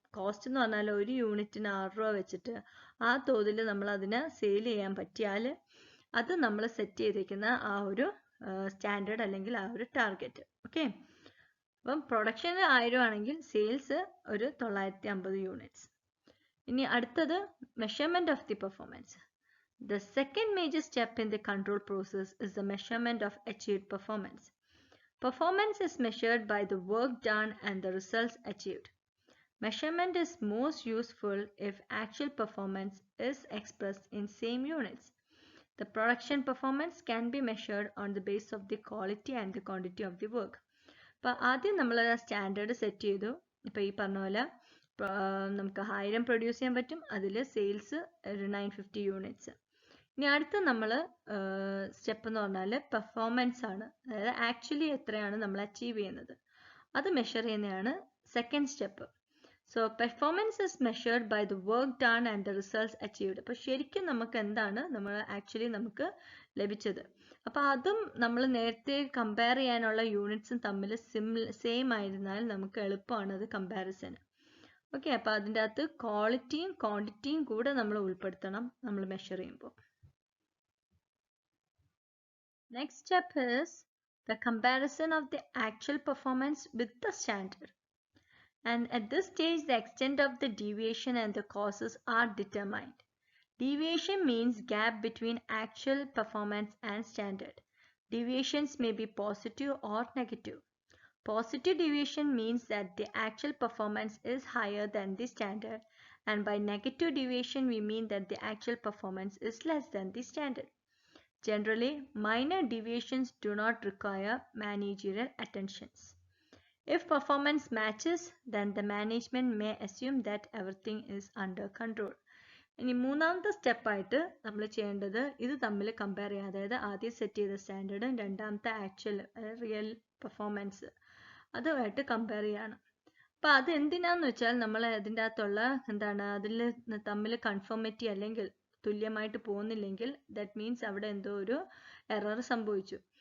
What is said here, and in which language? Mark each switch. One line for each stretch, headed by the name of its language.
Malayalam: Cost എന്ന് പറഞ്ഞാൽ ഒരു യൂണിറ്റിന് 6 രൂപ വെച്ചിട്ട് ആ തോതിൽ നമ്മൾ അതിനെ സെയിൽ ചെയ്യാൻ പറ്റിയാൽ അത് നമ്മൾ സെറ്റ് ചെയ്തിരിക്കുന്ന ആ ഒരു സ്റ്റാൻഡേർഡ് അല്ലെങ്കിൽ ആ ഒരു ടാർഗറ്റ്. ഓക്കെ, അപ്പം പ്രൊഡക്ഷൻ 1000 ആണെങ്കിൽ സെയിൽസ് ഒരു 950 യൂണിറ്റ്സ്. ഇനി അടുത്തത്
English: Measurement of the performance. The second major step in the control process is the measurement of achieved performance. Performance is measured by the work done and the results achieved. Measurement is most useful if actual performance is expressed in same units. The production performance can be measured on the basis of the quality and the quantity of the work.
Malayalam: അപ്പോൾ ആദ്യം നമ്മൾ standard set ചെയ്തു. ഇപ്പോൾ ഈ പറഞ്ഞ പോലെ നമുക്ക് 1000 produce ചെയ്യാൻ പറ്റും, അതിൽ സെയിൽസ് ഒരു 950 യൂണിറ്റ്സ്. ഇനി അടുത്ത നമ്മൾ സ്റ്റെപ്പ് എന്ന് പറഞ്ഞാൽ പെർഫോമൻസ് ആണ്, അതായത് ആക്ച്വലി എത്രയാണ് നമ്മൾ അച്ചീവ് ചെയ്യുന്നത് അത് മെഷർ ചെയ്യുന്നതാണ് second step.
English: So performance is measured by the work done and the results achieved.
Malayalam: അപ്പോൾ ശരിക്കും നമുക്ക് എന്താണ് നമുക്ക് ലഭിച്ചത്. അപ്പോൾ അതും നമ്മൾ നേരത്തെ കമ്പയർ ചെയ്യാനുള്ള യൂണിറ്റ്സും തമ്മിൽ സെയിം ആയിരുന്നാൽ നമുക്ക് എളുപ്പമാണ് അത് കമ്പാരിസൺ. ഓക്കെ, അപ്പോൾ അതിൻ്റെ അകത്ത് ക്വാളിറ്റിയും ക്വാണ്ടിറ്റിയും കൂടെ നമ്മൾ ഉൾപ്പെടുത്തണം നമ്മൾ മെഷർ ചെയ്യുമ്പോൾ.
English: Next step is the comparison of the actual performance with the standard. And at this stage, the extent of the deviation and the causes are determined. Deviation means gap between actual performance and standard. Deviations may be positive or negative. Positive deviation means that the actual performance is higher than the standard, and by negative deviation we mean that the actual performance is less than the standard. Generally, minor deviations do not require managerial attentions. If performance matches, then the management may assume that everything is under control.
Malayalam: ഇനി മൂന്നാമത്തെ സ്റ്റെപ്പായിട്ട് നമ്മൾ ചെയ്യേണ്ടത് ഇത് തമ്മിൽ compare ചെയ്യുക. അതായത് ആദ്യം സെറ്റ് ചെയ്ത സ്റ്റാൻഡേർഡും രണ്ടാമത്തെ ആക്ച്വൽ റിയൽ പെർഫോമൻസ് അതുമായിട്ട് കമ്പയർ ചെയ്യണം. അപ്പോൾ അത് എന്തിനാന്ന് വെച്ചാൽ നമ്മൾ അതിൻ്റെ അകത്തുള്ള അതിൽ തമ്മിൽ കൺഫോമിറ്റി അല്ലെങ്കിൽ തുല്യമായിട്ട് പോകുന്നില്ലെങ്കിൽ
English: that means
Malayalam: അവിടെ എന്തോ ഒരു എറർ സംഭവിച്ചു.